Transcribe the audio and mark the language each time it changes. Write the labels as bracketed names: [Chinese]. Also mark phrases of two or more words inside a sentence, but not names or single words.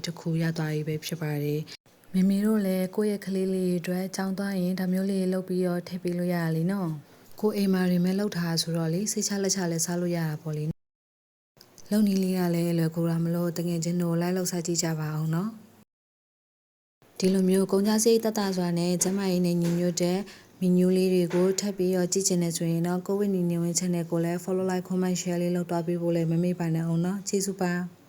[Burmese] တစ်ခုရသွားပြီပဲဖြစ်ပါတယ်မမေတို့လည်းကိုယ့်ရဲ့ကလေးလေးတွေအတွက်ကြောင်းသွားရင်ဒါမျိုးလေးလုပ်ပြီးတော့ထည့်ပေးလို့ရရလीနော်ကိုအိမ်မှာတွေမဲ့လောက်ထားဆိုတော့လေစိတ်ချလက်ချလဲစားလို့ရတာပေါ့လေလုံနီလေးကလည်းလွယ်ကူတာမလို့တကယ်ချင်းတို့လိုက်လောက်စားကြည့်ကြပါအောင်နော်ဒီလိုမျိုးကုန်ကြစရိတ်တတစွာနဲ့ကျမရင်းနဲ့ညီညွတ်တဲ့မီနူးလေးတွေကိုထပ်ပြီးတော့ကြည့်ချင်နေဆိုရင်တော့ကိုဝင်းနီနေဝင် channel ကိုလည်း [English] follow like comment share [Burmese] လေးလုပ်သွားပေးဖို့လည်းမမေ့ပါနဲ့အောင်နော်ကျေးဇူးပါ